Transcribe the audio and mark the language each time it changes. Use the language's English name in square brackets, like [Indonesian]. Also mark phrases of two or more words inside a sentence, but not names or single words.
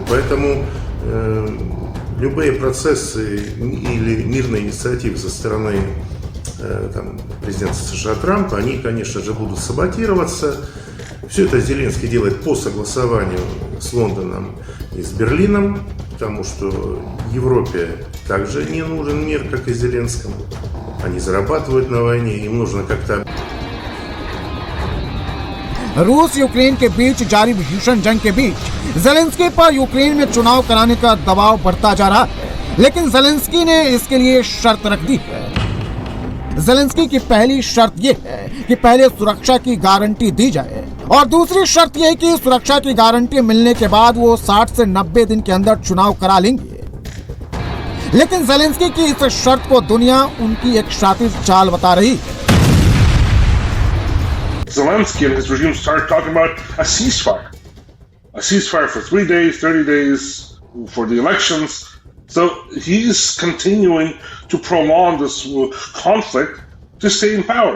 [Russian] Поэтому любые процессы или мирные инициативы со стороны президента США Трампа, они, конечно же, будут саботироваться. Все это Зеленский делает по согласованию с Лондоном и с Берлином, потому что Европе также не нужен мир, как и Зеленскому. Они зарабатывают на войне, им нужно как-то... [Hindi] रूस यूक्रेन के बीच जारी भीषण जंग के बीच ज़ेलेंस्की पर यूक्रेन में चुनाव कराने का दबाव बढ़ता जा रहा है, लेकिन ज़ेलेंस्की ने इसके लिए शर्त रख दी है। ज़ेलेंस्की की पहली शर्त ये है कि पहले सुरक्षा की गारंटी दी जाए और दूसरी शर्त यह है कि सुरक्षा की गारंटी मिलने के बाद वो 60 से 90 दिन के अंदर चुनाव करा लेंगे। लेकिन ज़ेलेंस्की की इस शर्त को दुनिया उनकी एक शातिर चाल बता रही है। [English] Zelensky and his regime started talking about a ceasefire for 3 days, 30 days for the elections. So he's continuing to prolong this conflict to stay in power.